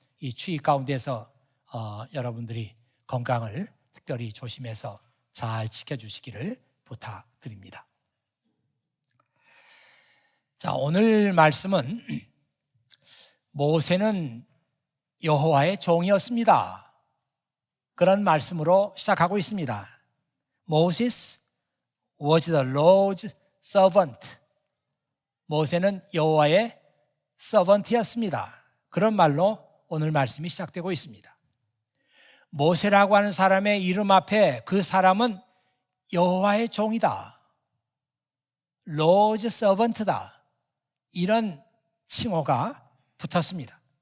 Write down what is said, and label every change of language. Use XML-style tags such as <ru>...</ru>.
<ko>이 추위 가운데서 여러분들이 건강을 특별히 조심해서 잘 지켜주시기를 부탁드립니다. 자, 오늘 말씀은 모세는 여호와의 종이었습니다. 그런 말씀으로 시작하고 있습니다.</ko> <en>Moses was the Lord's servant.</en> <ko>모세는 여호와의 서번트였습니다. 그런 말로 오늘 말씀이 시작되고 있습니다. 모세라고 하는 사람의 이름 앞에 그 사람은 여호와의 종이다,</ko> <en>Lord's servant</en> <ko>다, 이런 칭호가 붙었습니다.</ko>